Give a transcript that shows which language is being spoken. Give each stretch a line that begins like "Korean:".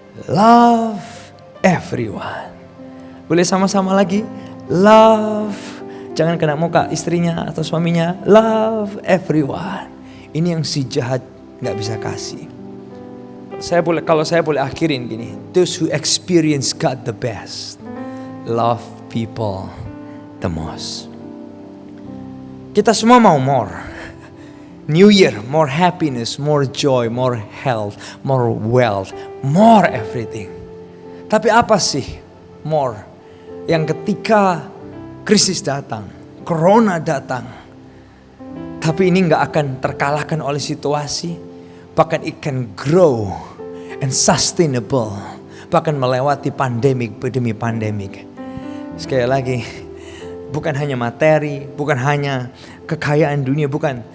English: Love everyone.
Indonesian: Boleh sama-sama lagi?
English: Love.
Indonesian: Jangan kena muka istrinya atau suaminya.
English: Love everyone.
Indonesian: Ini yang si jahat gak bisa kasih. Kalau saya boleh akhirin gini.
English: Those who experience God the best, love people the most.
Indonesian: Kita semua mau
English: more. New Year, more happiness, more joy, more health, more wealth, more everything.
Indonesian: Tapi apa sih more? Yang ketika krisis datang, corona datang, tapi ini gak akan terkalahkan oleh situasi. Bahkan
English: it can grow and sustainable.
Indonesian: Bahkan melewati pandemik demi pandemik. Sekali lagi, bukan hanya materi, bukan hanya kekayaan dunia, bukan.